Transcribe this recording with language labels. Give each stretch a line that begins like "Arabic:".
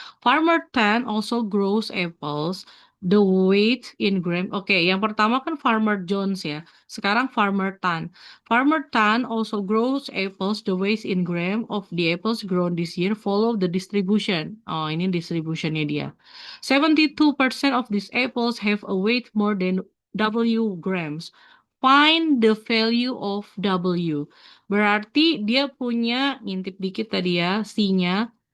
English: Farmer Tan also grows apples. The weight in gram.
Indonesian: Oke, yang pertama kan Farmer Jones ya. Sekarang Farmer Tan.
English: Farmer Tan also grows apples. The weight in gram of the apples grown this year follow the distribution. Oh,
Indonesian: ini distributionnya dia.
English: 72% of these apples have a weight more than W grams. Find the value of W.
Indonesian: Berarti dia punya, ngintip dikit tadi ya, C-nya.